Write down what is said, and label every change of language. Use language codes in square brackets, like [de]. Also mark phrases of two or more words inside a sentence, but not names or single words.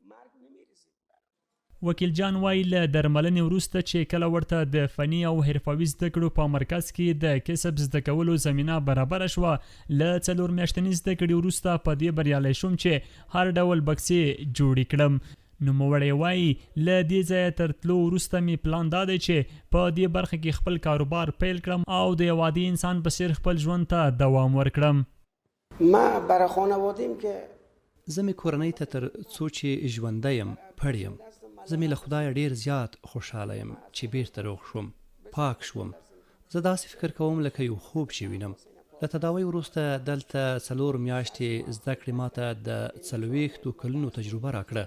[ps] وکیل جان وایي له درملنې وروسته چې کله ورته د فني او حرفوي زده کړو په مرکز کې د کسب زده کولو زمینه برابره شوه له 4 میاشتنۍ زده کړې وروسته په دې بریالی شوم چې هر ډول بکسې جوړې کړم. نوموړی وایي له دې ځایه تر تلو وروسته مې پلان دا دی چې په دې برخه کې خپل کاروبار پیل کړم او د یو عادي انسان په څیر خپل ژوند ته دوام ورکړم. [fa] ما برای خانواده‌ام که [ps] زه مې کورنۍ ته تر څو چې ژوندی یم پړ یم. زه مې له خدایه ډېر زیات خوشحاله یم چې بیرته روغ شوم پاک شوم. زه داسې فکر کوم لکه یو خوب چې وینم. له تداوۍ وروسته دلته 4 میاشتې زده کړې ماته د 40 کلونو تجربه راکړه.